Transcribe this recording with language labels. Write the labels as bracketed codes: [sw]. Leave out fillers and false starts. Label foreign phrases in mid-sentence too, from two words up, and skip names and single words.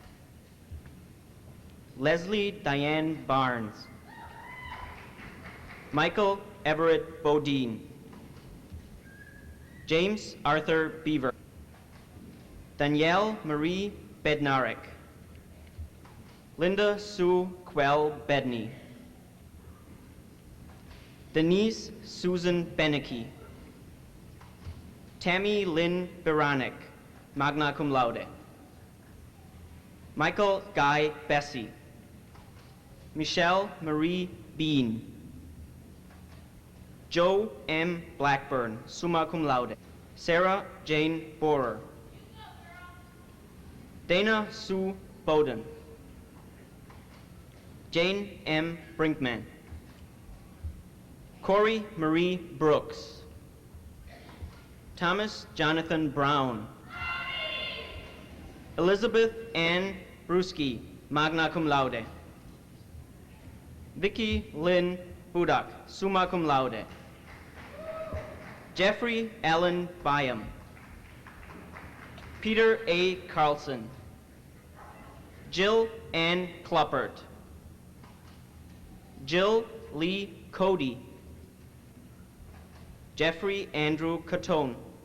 [en] Leslie Diane Barnes. Michael Everett Bodine. James Arthur Beaver. Danielle Marie Bednarek. Linda Sue Quell Bedney. Denise Susan Beneke. Tammy Lynn Beranek, [la] magna cum laude. [en] Michael Guy Bessie. Michelle Marie Bean. Joe M. Blackburn, [la] summa cum laude. [en] Sarah Jane Borer. Dana Sue Bowden. Jane M. Brinkman. Corey Marie Brooks. Thomas Jonathan Brown. Elizabeth Ann Brusky, [la] magna cum laude. [en] Vicky Lynn Budak, [la] summa cum laude. [en] Jeffrey Allen Byam. Peter A. Carlson. Jill Ann Kluppert. Jill Lee Cody. Jeffrey Andrew Catone.